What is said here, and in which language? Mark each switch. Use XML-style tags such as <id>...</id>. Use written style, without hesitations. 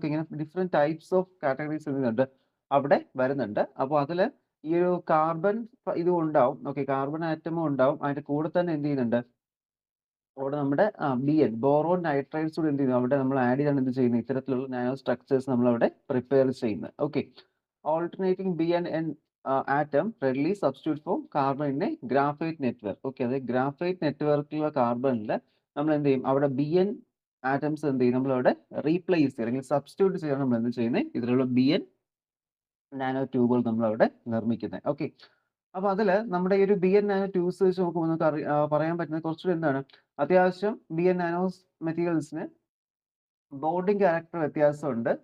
<ml>ഇങ്ങനെ different types of categories എന്തുണ്ട് അവിടെ വരുന്നുണ്ട്. അപ്പോൾ അതിൽ ഈ ഒരു കാർബൺ ഇതും ഉണ്ടാവും. കാർബൺ ആറ്റമും ഉണ്ടാവും. അതിന്റെ കൂടെ തന്നെ എന്ത് ചെയ്യുന്നുണ്ട്, അവിടെ നമ്മുടെ BN ബോറോൺ നൈട്രൈഡ്സ് കൂടി എന്ത് ചെയ്യുന്നു, അവിടെ നമ്മൾ ആഡ് ചെയ്താണ് എന്ത് ചെയ്യുന്നത്, ഇത്തരത്തിലുള്ള നാനോ സ്ട്രക്ചേഴ്സ് നമ്മൾ അവിടെ പ്രിപ്പയർ ചെയ്യുന്നത്.</ml> <en>Alternating BN and atom readily substitute for carbon in a graphite network.</en> <ml>അതായത് ഗ്രാഫൈറ്റ് നെറ്റ്വർക്കിലുള്ള കാർബണിൽ നമ്മൾ എന്ത് ചെയ്യും, അവിടെ BN ആറ്റംസ് എന്ത് ചെയ്യും, നമ്മളവിടെ റീപ്ലേസ് ചെയ്യുക അല്ലെങ്കിൽ സബ്സ്റ്റിറ്റ്യൂട്ട് ചെയ്യാൻ നമ്മൾ എന്ത് ചെയ്യുന്നത്, ഇതിലുള്ള BN നാനോ ട്യൂബുകൾ നമ്മളവിടെ നിർമ്മിക്കുന്നത്. അപ്പോൾ അതിൽ നമ്മുടെ ഈ ഒരു BN നാനോ ട്യൂബ്സ് വെച്ച് നോക്കുമ്പോൾ നമുക്ക് പറയാൻ പറ്റുന്ന കുറച്ചുകൂടി എന്താണ്, അത്യാവശ്യം BN നാനോ മെറ്റീരിയൽസിന് ബോണ്ടിങ് ക്യാരക്ടർ വ്യത്യാസമുണ്ട്.</ml>